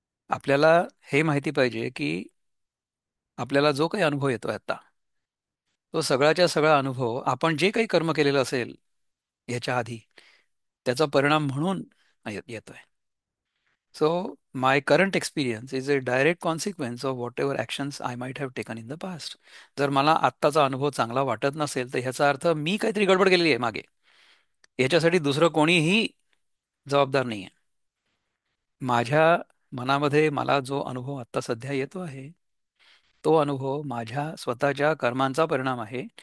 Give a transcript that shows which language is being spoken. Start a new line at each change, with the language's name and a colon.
Marathi: आपल्याला हे माहिती पाहिजे की आपल्याला जो काही अनुभव येतोय आता, तो सगळ्याच्या सगळा अनुभव आपण जे काही कर्म केलेलं असेल ह्याच्या आधी, त्याचा परिणाम म्हणून येतोय.
English: So, my current experience is a direct consequence of whatever actions I might have taken in the past.
Marathi: जर मला आत्ताचा अनुभव चांगला वाटत नसेल तर ह्याचा अर्थ मी काहीतरी गडबड केलेली आहे मागे. याच्यासाठी दुसरं कोणीही जबाबदार नाही आहे. माझ्या मनामध्ये मला जो अनुभव आत्ता सध्या येतो आहे, तो अनुभव माझ्या स्वतःच्या कर्मांचा परिणाम आहे.